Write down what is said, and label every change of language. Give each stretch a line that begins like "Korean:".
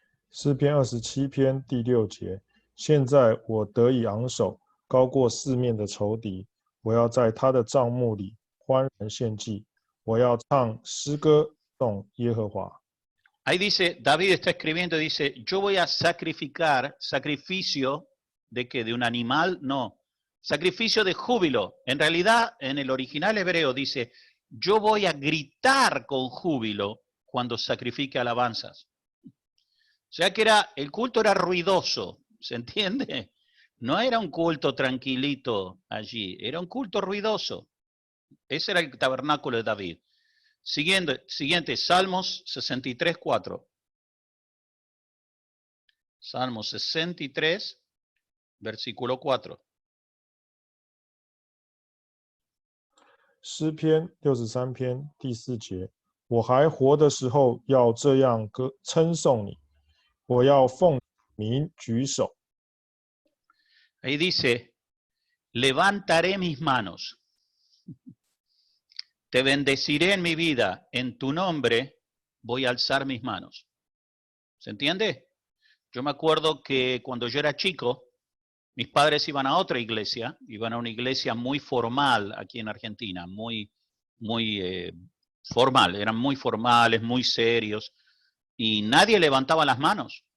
Chinese: 诗篇27篇第6节，现在我得以昂首，高过四面的仇敌。我要在他的帐幕里欢然献祭，我要唱诗歌颂耶和华。
Spanish: Ahí dice, David está escribiendo, dice, yo voy a sacrificar, sacrificio de que de un animal, no, sacrificio de júbilo. En realidad, en el original hebreo dice, yo voy a gritar con júbilo cuando sacrifique alabanzas. O sea que el culto era ruidoso, ¿se entiende? No era un culto tranquilito allí, era un culto ruidoso. Ese era el tabernáculo de David. Siguiente, Salmos 63, 4. Salmos 63, versículo 4.
Chinese: 诗篇63篇第4节，我还活的时候要这样称颂你，我要奉名举手。
Spanish: Ahí dice, levantaré mis manos, te bendeciré en mi vida, en tu nombre voy a alzar mis manos. ¿Se entiende? Yo me acuerdo que cuando yo era chico, mis padres iban a otra iglesia, iban a una iglesia muy formal aquí en Argentina, muy formal, eran muy formales, muy serios, y nadie levantaba las manos.